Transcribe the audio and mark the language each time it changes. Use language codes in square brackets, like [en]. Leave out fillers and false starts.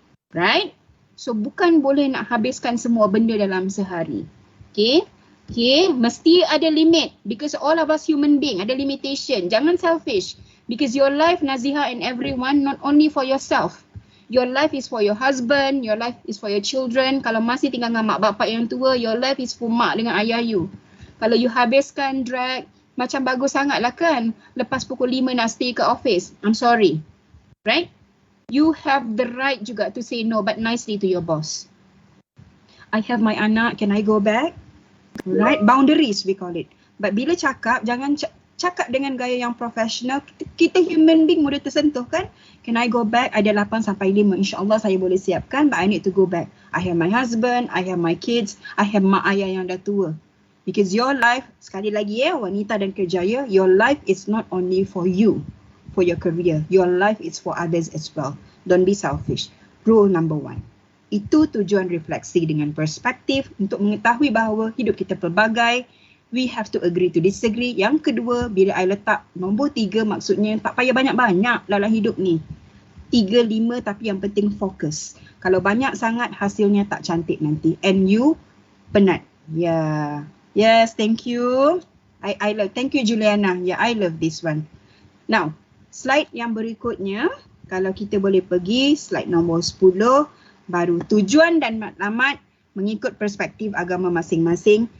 [ms] Right? So bukan boleh nak habiskan semua benda dalam sehari. Okay? [en] Okay, mesti ada limit. Because all of us human being ada limitation. [ms] Jangan selfish. [en] Because your life, Naziha and everyone, not only for yourself. Your life is for your husband, your life is for your children. [ms] Kalau masih tinggal dengan mak bapak yang tua, [en] your life is for [ms] mak dengan ayah you. Kalau you habiskan drag, macam bagus sangat lah kan. Lepas pukul 5 nak stay ke office. [en] I'm sorry. [ms] Right? [en] You have the right juga to say no but nicely to your boss. I have my anak, can I go back? [ms] Right? [en] Boundaries we call it. [ms] But bila cakap, jangan cakap dengan gaya yang profesional. Kita human being mudah tersentuh kan? [en] Can I go back? [ms] Ada 8 sampai 5. InsyaAllah saya boleh siapkan [en] but I need to go back. I have my husband, I have my kids, I have [ms] mak ayah yang dah tua. [en] Because your life, [ms] sekali lagi wanita dan kejaya, [en] your life is not only for you, for your career. Your life is for others as well. Don't be selfish. Rule number 1. [ms] Itu tujuan refleksi dengan perspektif untuk mengetahui bahawa hidup kita pelbagai. [en] We have to agree to disagree. [ms] Yang kedua, bila I letak nombor 3 maksudnya tak payah banyak-banyak dalam hidup ni. 3, 5 tapi yang penting fokus. Kalau banyak sangat hasilnya tak cantik nanti. [en] And you penat. Yeah. Yes, thank you. [ms] I love, thank you Juliana. Yeah, [en] I love this one. [ms] Now, slide yang berikutnya, kalau kita boleh pergi slide nombor 10, baru tujuan dan matlamat mengikut perspektif agama masing-masing.